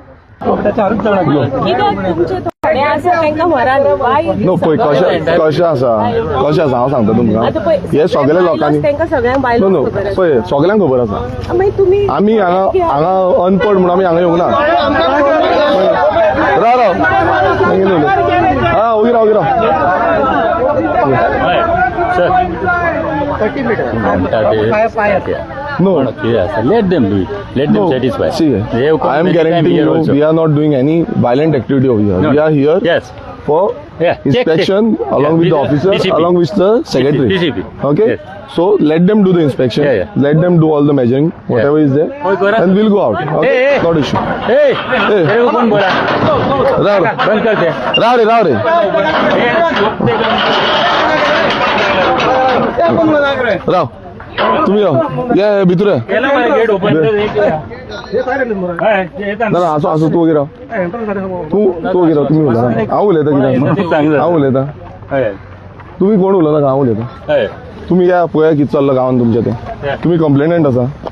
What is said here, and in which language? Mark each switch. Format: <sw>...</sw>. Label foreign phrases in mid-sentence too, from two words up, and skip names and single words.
<kok>नो पळय कशें आसा हांव सांगता तुमकां. हे सगळ्या लोकांनी</kok> <en>no no</en> <kok>पळय सगळ्यांक खबर आसा. आमी हांगा अनपड म्हणून आमी हांगा येवंक ना. राव हा ओगी राव No.</kok> <en>Yes, let them do it. Let them satisfy. See, I am guaranteeing you, we are not doing any violent activity over here. No. We are here Yes. for inspection along with the officer, DCP. along with the secretary. DCP. Okay? Yes. So let them do the inspection. Yeah. Let them do all the measuring, whatever is there, and we'll go out. Okay? Hey. Not issue.</en> <hi>Hey, तेरे को कौन बोला? बंद कर दे.</hi> <kok>राव रे. राव तुम्ही राव या भितर</kok> <en>gate open</en> <kok>ना असो तू वगैरे तू वगैरे तुम्ही उलयता हांव उलयता कितें हांव उलयता तुम्ही कोण उलयता हांव उलयता तुम्ही या पळया कितें चल्ला गांवांत तुमच्या तें तुम्ही कंप्लेनंट आसा</kok>